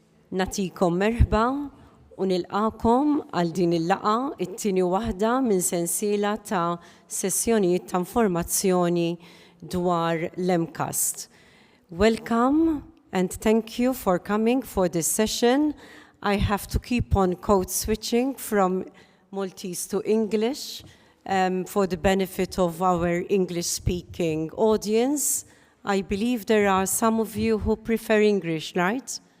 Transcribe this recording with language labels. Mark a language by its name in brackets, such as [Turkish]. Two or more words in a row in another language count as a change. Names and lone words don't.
[Maltese] Natikom merħba u nilqakom għal din il-laqa it-tieni waħda minn sensiela ta' sessjonijiet ta' informazzjoni dwar l-MCAST. [English] Welcome and thank you for coming for this session. I have to keep on code switching from Maltese to English for the benefit of our English-speaking audience. I believe there are some of you who prefer English, right?